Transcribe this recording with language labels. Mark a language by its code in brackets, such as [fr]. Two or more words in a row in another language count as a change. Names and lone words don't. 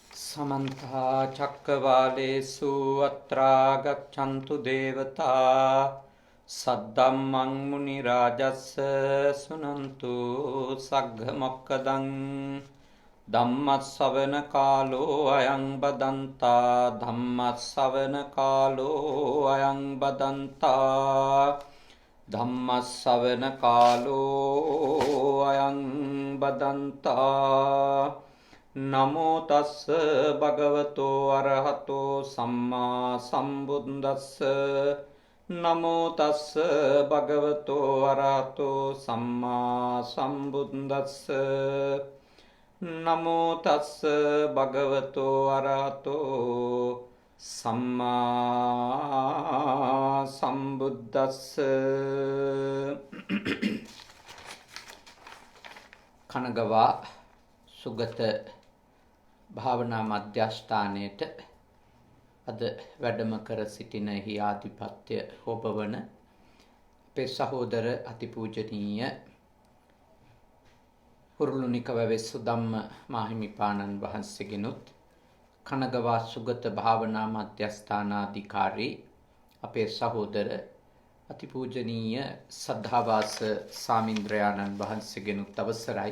[pi] समन्ता चक्रवालेषु अत्रा गच्छन्तु देवता सद्धम्मं मुनिराजस्य शृण्वन्तु सग्घमोक्खदं धम्मश्रवणकालो अयं बदन्ता धम्मश्रवणकालो अयं बदन्ता धम्मश्रवणकालो अयं बदन्ता नमो तस्स भगवतो अरहतो सम्मा सम्बुद्धस्स नमो तस्स भगवतो अरहतो सम्मा सम्बुद्धस्स नमो तस्स भगवतो अरहतो सम्मा [si] सम्बुद्धस्स කනගවා සුගත භාවනා මධ්‍යස්ථානයේට අද වැඩම කර සිටින හි ආධිපත්‍ය හොබවන අපේ සහෝදර අතිපූජනීය හුරුළුනික වැවෙස්සු ධම්ම මාහිමිපාණන් වහන්සේගෙනුත් කනගවා සුගත භාවනා මධ්‍යස්ථානාධිකාරී අපේ සහෝදර අතිපූජනීය සද්ධාවාස සාමින්ද්‍රයාණන් වහන්සේගෙනුත් අවසරයි.